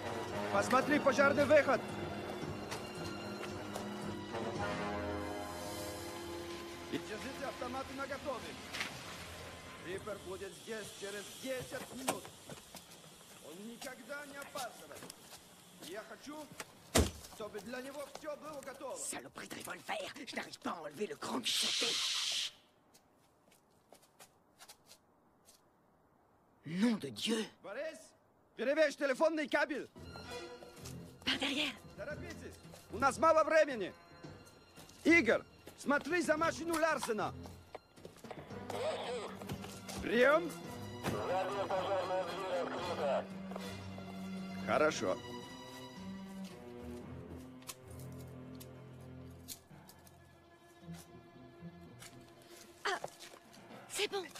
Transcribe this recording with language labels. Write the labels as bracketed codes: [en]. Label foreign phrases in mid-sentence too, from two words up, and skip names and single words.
[ru] Посмотри, пожарный выход! И держите автоматы наготове. Риппер будет здесь через 10 минут. Он никогда не опаздывает. Я хочу, чтобы для него все было готово. [fr] Saloperie de revolver! Je n'arrive pas à enlever le grand chuchoté. Nom de Dieu! [ru] Борис, перевесь телефонный кабель. [fr] Par derrière. [ru] Торопитесь, у нас мало времени. Игорь, смотри за машину Ларсена. Прием. Хорошо. [fr] C'est bon.